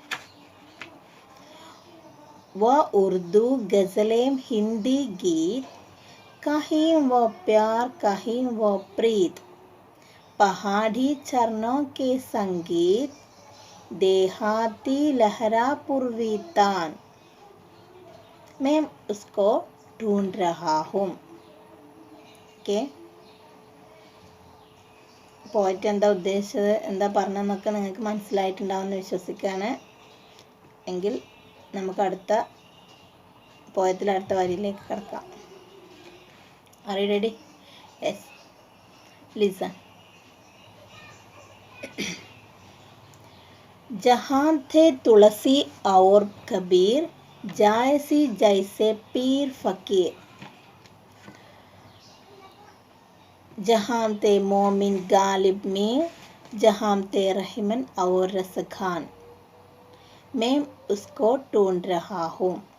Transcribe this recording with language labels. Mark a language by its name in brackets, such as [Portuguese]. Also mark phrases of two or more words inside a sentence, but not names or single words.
[Hindi] वह उर्दू गज़लें हिंदी गीत, कहीं वो प्यार कहीं वो प्रीत. पहाड़ी झरनों के संगीत, देहाती लहरा पूर्वी तान, मैं उसको ढूंढ रहा हूँ. [Malayalam] ഓക്കെ, പോയിട്ട് എന്താ ഉദ്ദേശിച്ചത്, എന്താ പറഞ്ഞതെന്നൊക്കെ നിങ്ങൾക്ക് മനസ്സിലായിട്ടുണ്ടാവുമെന്ന് വിശ്വസിക്കുകയാണ്. എങ്കിൽ നമുക്ക് അടുത്ത പോയത്തിൽ അടുത്ത വരിയിലേക്ക് കിടക്കാം. [English] Are you ready? Yes. Listen. [Hindi] जहाँ थे तुलसी और कबीर, जायसी जैसे पीर फकीर. जहाँ थे मोमिन गालिब मीर, जहाँ थे रहमन और रसखान, मैं उसको ढूंढ रहा हूँ.